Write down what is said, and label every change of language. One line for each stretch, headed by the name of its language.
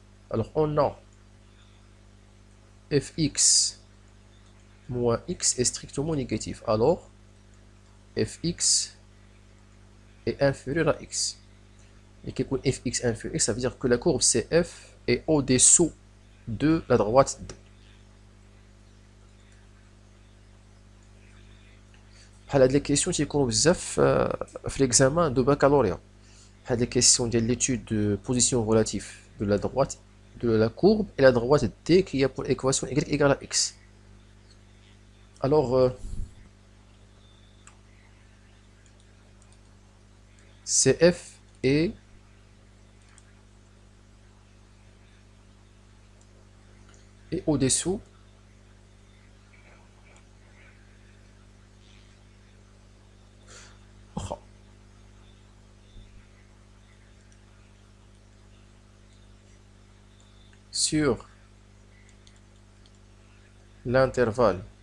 French: Alors on a fx moins x est strictement négatif. Alors fx est inférieur à x. Et qu'est-ce que fx inférieur à x? Ça veut dire que la courbe CF est au-dessous de la droite D.
Arabic: بحال هاد لي كيسيون تيكونوا بزاف في
French: l'examen de baccalauréat.
Arabic: هاد لي كيسيون ديال
French: l'étude de position relative de la droite de la courbe et la droite D qui a pour équation y égale à x. Alors CF est au-dessous sur l'intervalle